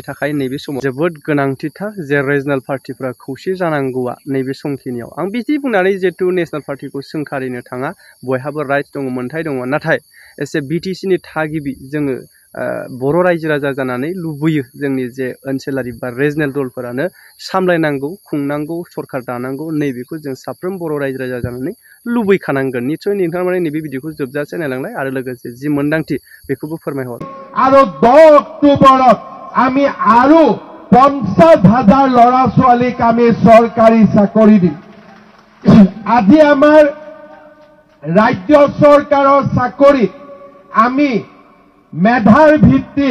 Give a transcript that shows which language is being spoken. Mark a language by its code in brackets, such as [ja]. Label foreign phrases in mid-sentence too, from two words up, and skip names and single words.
[brx] थाखाय नैबे समाव जोबोद गोनांथिथार जे [en] regional parties [brx] खौसे जानांगौआ नैबे समखिनियाव आं बिदि बुंनानै जिहेतु [en] national party [brx] सोंखारिनो थाङा बयहाबो राइट्स दङ मोन्थाय दङ नाथाय एसे बिटिसिनि थागिबि जोङो बर' रायजो राजा जानानै लुबैयो जोंनि जे ओनसोलारि बा रिजनेल दलफोरानो सामलायनांगौ खुंनांगौ सरकार दानांगौ नैबेखौ जों साफ्रोम बर' रायजो राजा जानानै लुबैखानांगोन निस्सय नोंथांमोना नैबे भिडिअखौ जोबजासे नायलांलाय आरो लोगोसे जि मोन्दांथि बेखौबो फोरमायहर [as] আৰু 10 অক্টোবৰত আমি আৰু 50,000 ল'ৰা ছোৱালীক আমি চৰকাৰী চাকৰি দিম আজি আমাৰ ৰাজ্য চৰকাৰৰ চাকৰিত আমি মেধাৰ ভিত্তিত